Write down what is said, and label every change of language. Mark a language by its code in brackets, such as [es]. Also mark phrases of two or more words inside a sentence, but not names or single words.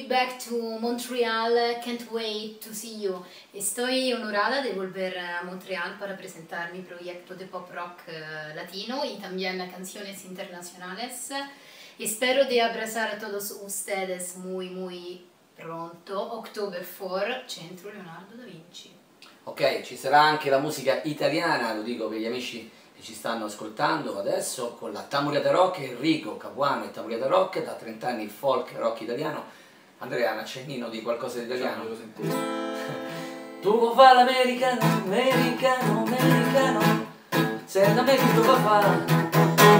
[en] back to Montreal, can't wait to see you. [es] Estoy honorada de volver a Montreal para presentar mi proyecto de pop rock latino y también canciones internacionales. Espero de abrazar a todos ustedes muy pronto, [en] October 4, Centro Leonardo da Vinci. [it] Ok, ci sarà anche la musica italiana, lo dico per gli amici che ci stanno ascoltando adesso, con la Tamuriata Rock, Enrico Capuano e Tamuriata Rock, da 30 anni il folk rock italiano. Andrea, un accennino di qualcosa di italiano? Tu vuoi fare l'americano, americano, sei da me che tu vuoi fare.